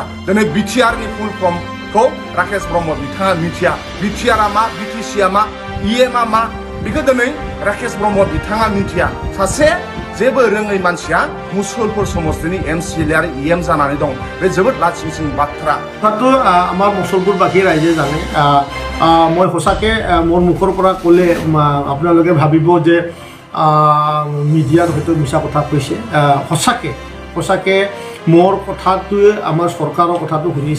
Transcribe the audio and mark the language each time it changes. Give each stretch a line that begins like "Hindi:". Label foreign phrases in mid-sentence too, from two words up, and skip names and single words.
Bodo: दिनै BTRनि फुल फर्मखौ राकेश ब्रह्म बिथाङा मिथिया। BTR मा BTC मा EM मा बेखौ दिनै राकेश ब्रह्म बिथाङा मिथिया। सासे जेबो रोङै मानसिया मुसलपुर समस्तिनि MCLA आरो EM जानानै दं। बे जोबोद लासिंसिं बाथ्रा।
Assamese: কথাটো আমাৰ মুছলপুৰবাসী ৰাইজে জানে। মই সঁচাকৈ মোৰ মুখৰ পৰা ক'লে আপোনালোকে ভাবিব যে মিডিয়াৰ হয়তো মিছা কথা কৈছে। সঁচাকৈ মোৰ কথাটোৱে আমাৰ চৰকাৰৰ কথাটো শুনিছে।